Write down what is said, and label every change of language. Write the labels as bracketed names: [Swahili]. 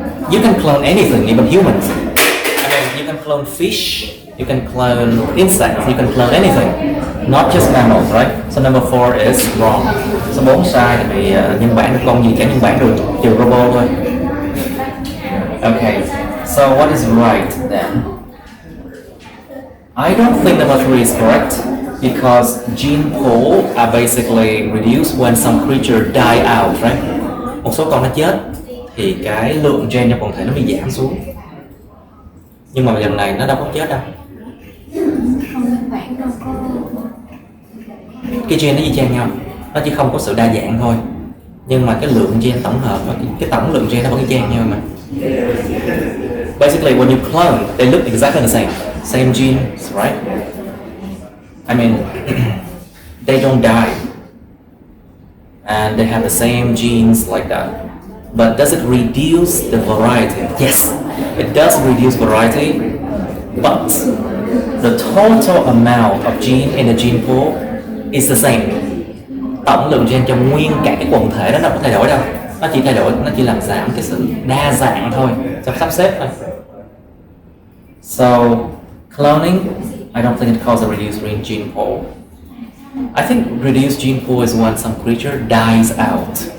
[English] You can clone anything, even humans. I mean, you can clone fish, you can clone insects, you can clone anything, not just mammals, right? So number 4 is wrong. [Vietnamese] Số 4 sai tại vì nhân bản con gì chẳng nhân bản được, trừ robot thôi. [English] Okay, so what is right then? I don't think number 3 is correct because gene pool are basically reduced when some creature die out, right? [Vietnamese] Một số con nó chết thì cái lượng gen trong quần thể nó bị giảm xuống. Nhưng mà lần này nó đâu có chết đâu. Cái gen nó y chang nhau, nó chỉ không có sự đa dạng thôi. Nhưng mà cái lượng gen tổng hợp và cái tổng lượng gen nó vẫn y chang nhau mà. [English] Basically, when you clone, they look exactly the same genes, right? I mean, they don't die, and they have the same genes like that. But does it reduce the variety? Yes, it does reduce variety, but the total amount of gene in the gene pool is the same. [Vietnamese] Tổng lượng gen trong nguyên cả cái quần thể đó nó không thay đổi đâu. Nó chỉ thay đổi, nó chỉ làm giảm cái sự đa dạng thôi, trong sắp xếp thôi. [English] So cloning, I don't think it causes a reduced gene pool. I think reduced gene pool is when some creature dies out.